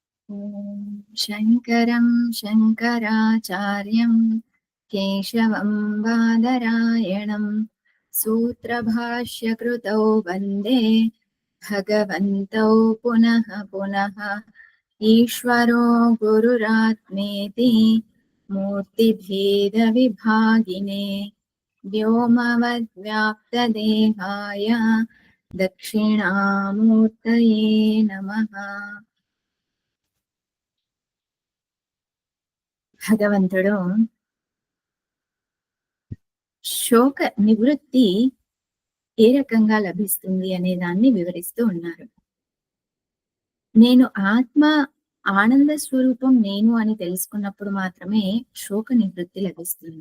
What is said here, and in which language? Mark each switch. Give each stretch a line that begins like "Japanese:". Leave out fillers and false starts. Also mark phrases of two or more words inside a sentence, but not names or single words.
Sanskrit: ॐ शङ्करं शङ्कराचार्यं केशवं बादरायणं सूत्रभाष्यकृतौ वन्दे भगवन्तौ पुनः पुनः। ईश्वरो गुरुरात्मेति मूर्तिभेदविभागिने व्योमवद्व्याप्तदेहाय दक्षिणामूर्तये नमः।
Telugu: భగవంతుడు శోక నివృత్తి ఏ రకంగా లభిస్తుంది అనే దాన్ని వివరిస్తూ ఉన్నారు. నేను ఆత్మ ఆనంద స్వరూపం నేను అని తెలుసుకున్నప్పుడు మాత్రమే శోక నివృత్తి లభిస్తుంది.